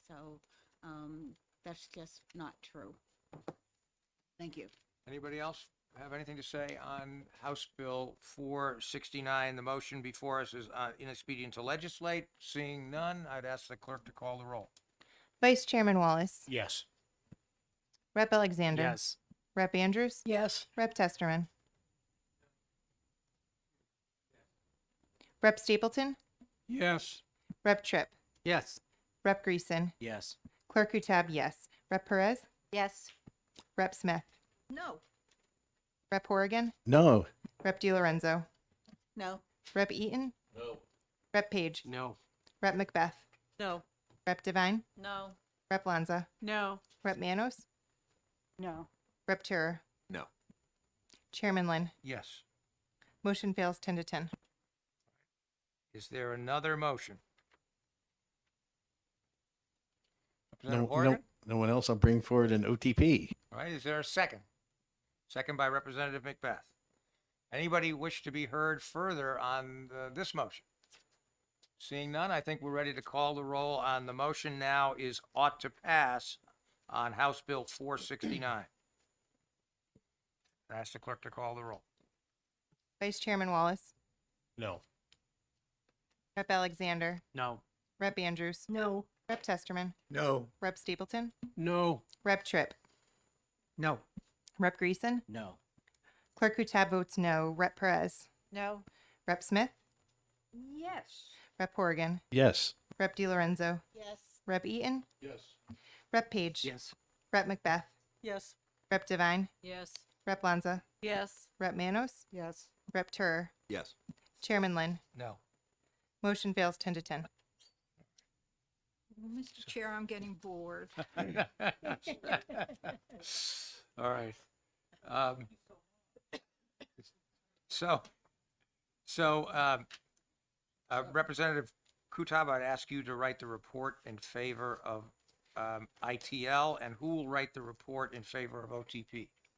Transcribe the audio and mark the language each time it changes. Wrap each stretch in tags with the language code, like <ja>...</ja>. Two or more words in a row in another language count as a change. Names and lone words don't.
<en>So that's just not true. Thank you. Anybody else have anything to say on House Bill 469? The motion before us is inexpedient to legislate. Seeing none, I'd ask the clerk to call the roll. Vice Chairman Wallace. Yes. Rep. Alexander. Yes. Rep. Andrews. Yes. Rep. Testerman. Rep. Stapleton. Yes. Rep. Tripp. Yes. Rep. Greason. Yes. Clerk Utab, yes. Rep. Perez. Yes. Rep. Smith. No. Rep. Horrigan. No. Rep. DiLorenzo. No. Rep. Eaton. No. Rep. Page. No. Rep. Macbeth. No. Rep. Devine. No. Rep. Lanza. No. Rep. Manos. No. Rep. Turer. No. Chairman Lynn. Yes. Motion fails 10 to 10. Is there another motion? No, Representative no, Horrigan? no one else. I'll bring forward an OTP. All right, is there a second? Second by Representative Macbeth. Anybody wish to be heard further on this motion? Seeing none, I think we're ready to call the roll on the motion now is ought to pass on House Bill 469. Ask the clerk to call the roll. Vice Chairman Wallace. No. Rep. Alexander. No. Rep. Andrews. No. Rep. Testerman. No. Rep. Stapleton. No. Rep. Tripp. No. Rep. Greason. No. Clerk Utab votes no. Rep. Perez. No. Rep. Smith. Yes. Rep. Horrigan. Yes. Rep. DiLorenzo. Yes. Rep. Eaton. Yes. Rep. Page. Yes. Rep. Macbeth. Yes. Rep. Devine. Yes. Rep. Lanza. Yes. Rep. Manos. Yes. Rep. Turer. Yes. Chairman Lynn. No. Motion fails 10 to 10. Mr. Chair, I'm getting bored. All right. Um, so, Representative Kutab, I'd ask you to write the report in favor of ITL, and who will write the report in favor of OTP?</en>